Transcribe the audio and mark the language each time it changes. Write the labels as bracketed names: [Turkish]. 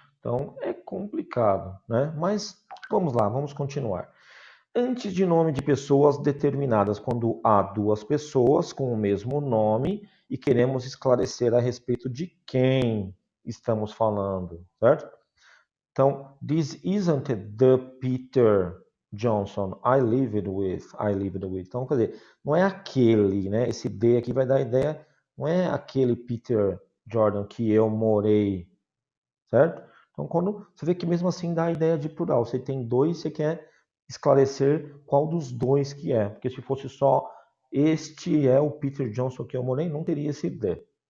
[Portuguese] Então, é complicado, né? Mas vamos lá, vamos continuar. Antes de nome de pessoas determinadas, quando há duas pessoas com o mesmo nome e queremos esclarecer a respeito de quem estamos falando, certo? [English] Então, this isn't the Peter Johnson I lived with, I lived with. [Portuguese] Então, quer dizer, não é aquele, né? Esse D aqui vai dar a ideia, não é aquele Peter Jordan que eu morei, certo? Então, quando você vê que mesmo assim dá a ideia de plural, você tem dois, você quer esclarecer qual dos dois que é, porque se fosse só este é o Peter Johnson que eu morei, não teria esse D.